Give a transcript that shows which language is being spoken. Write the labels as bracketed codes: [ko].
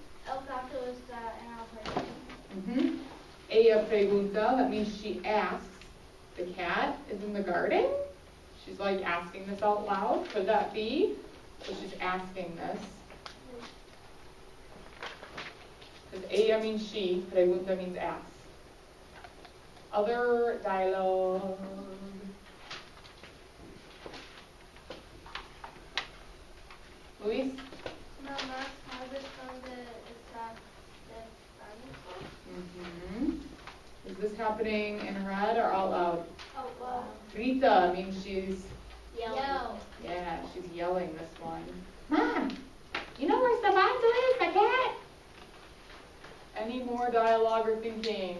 [es] El gato está en el jardín. Mm-hmm. Ella pregunta, [en] that means she asks. The cat is in the garden? She's like asking this out loud. Could that be? So she's asking this. Because ella means she, pregunta means ask. Other dialogue. Luis? [es] Mamá, ¿sabes dónde está Stefanzo? Mm-hmm. [en] Is this happening in her head or out loud? Oh, well. Grita means she's, Yell. yeah, she's yelling this one. Mom, you know where Stefanzo is, my cat? Any more dialogue or thinking?